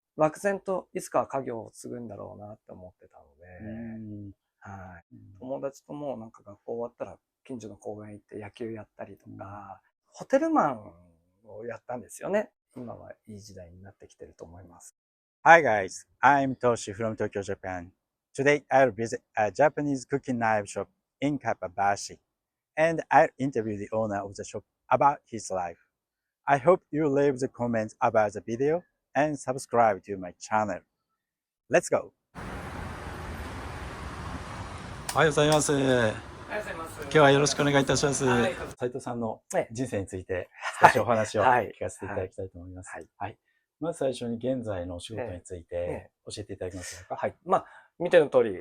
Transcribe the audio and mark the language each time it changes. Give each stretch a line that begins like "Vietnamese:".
Japanese: 漠然といつかは家業を継ぐんだろうなって思ってたので、はい。友達ともなんか学校終わったら近所の公園行って野球やったりとか、ホテルマンをやったんですよね。今はいい時代になってきてると思います。
English: Hi guys, I'm Toshi from Tokyo, Japan. Today I'll visit a Japanese cooking knife shop in Kappabashi, and I'll interview the owner of the shop about his life. I hope you leave the comments about the video and subscribe to my channel. Let's go!
Japanese: おはようございます。ありがとうございます。今日はよろしくお願いいたします。はい。斉藤さんのね人生について少しお話をはい聞かせていただきたいと思います。はい。はい。まず最初に現在のお仕事について教えていただけますか？はい。まあ、見ての通り、